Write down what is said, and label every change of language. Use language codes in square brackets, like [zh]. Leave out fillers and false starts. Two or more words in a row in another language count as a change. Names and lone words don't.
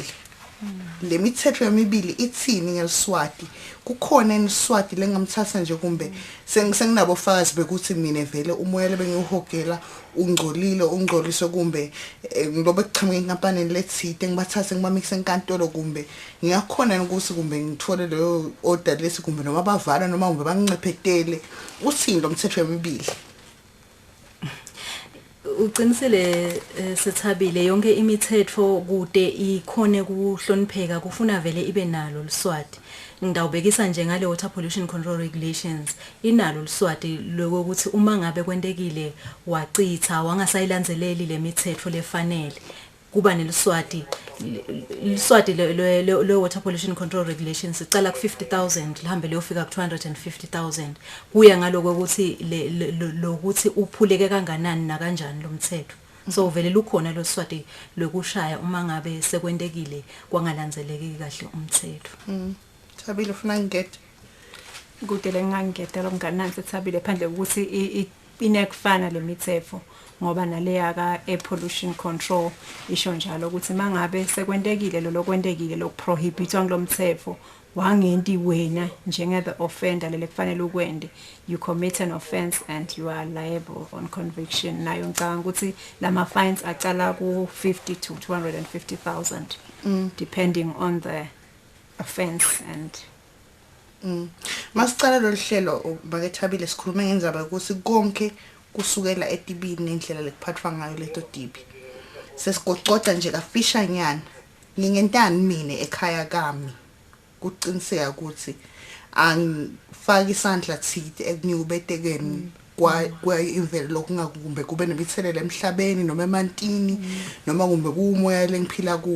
[ss] Le mithetho yemibili ithini ngeliswati kukhona eniswati lengamthatha nje kumbe senginabo fakazi bekuthi mina vele umoya lebengihogela ungcolile ungcoliswe kumbe ngilobe kuqhamuka enkampanini lethite ngibathathe ngibamixe enkantolo kumbe ngiyakhona ukuthi kumbe ngithole leyo order lesi kumbe noma bavala noma kumbe bangicephetele uthini lo mthetho yemibili. Uqinisele Sethabile yonke imithetho kude ikhone kuhlonipheka kufuna vele ibe nalo liswati. Ngidawubekisa nje ngale water pollution control regulations inalo liswati lokuthi uma ngabe kwentekile wacitha wangasayilandzeleli le mithetho lefanele kuba neliswati le water pollution control regulations icala ku 50,000 lihambe leyofika ku 250,000 kuya ngaloko ukuthi lokuthi uphuleke kanganani na kanjani lo mthetho. So vele lukhona lo swati lokushaya uma ngabe sekwentekile kwangalandzeleki kahle umthetho. Thabile ufuna ngigete kude lengangigete lo mngani Sethabile phandle ukuthi inekufana le mithetho ngoba naleya ka [en] air pollution control [ss] isho njalo ukuthi mangabe sekwentekile lo lokwentekile lokuprohibitwa ngilomthetho wangenti wena njenge [en] the offender [ss] lele kufanele ukwende [en] you commit an offense and you are liable on conviction [ss] nayo ngicanga ukuthi lama fines acala ku 50 to 250,000 [en] depending on the offense and [ss] masicala lo hlelo bakethabile sikhuluma ngenzaba ukuthi konke kusukela etibini nendlela lekuphathwa ngayo leto tibi sesigoqoda nje kafisha nyana ngingentani mina ekhaya kami kuqiniseka ukuthi angifaki isandla thithi ekunyubetekeni kwa imvelo lokungakumbe kube nemithelelo emhlabeni noma emantini noma kumbe kuumoya lengiphila kubo.